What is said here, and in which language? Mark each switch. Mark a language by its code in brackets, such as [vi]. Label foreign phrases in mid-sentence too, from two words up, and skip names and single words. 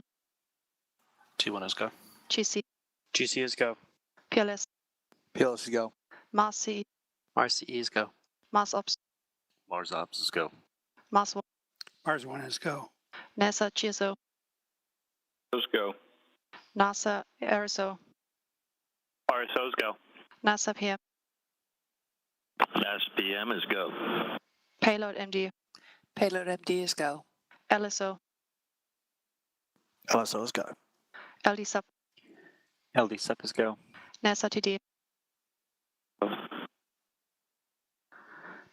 [en] T1 is go. GC. GC is go. PLS. PLS is go. Mars CE. Mars CE is go. Mars Ops. Mars Ops is go. Mars 1. Mars 1 is go. NASA GSO. Those go. NASA RSO. RSOs go. NASA PM. NASA PM is go. Payload MD. Payload MD is go. LSO. LSO is go. LD Sub. LD SUP is go. NASA TD.